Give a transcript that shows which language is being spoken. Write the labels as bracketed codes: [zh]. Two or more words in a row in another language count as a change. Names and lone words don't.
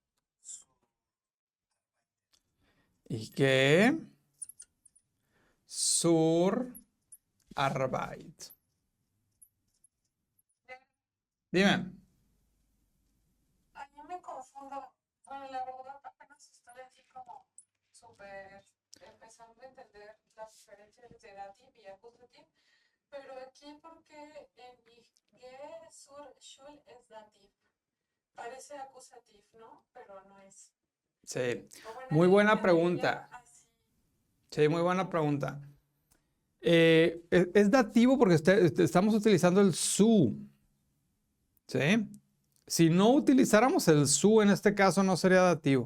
[de] Ich gehe zur Arbeit. [es] Dime. A mí me confundo. Bueno, la verdad apenas estoy así como súper empezando a entender las diferencias de dative y accusative. Pero aquí porque en mi [de] Gehe zur Schule [es] es dative. Parece accusative, ¿no? Pero no es. Sí, O bueno, muy yo buena entendería pregunta. así. Sí, muy buena pregunta. Es dativo porque estamos utilizando el su. ¿Sí? Si no utilizáramos el su en este caso no sería dativo.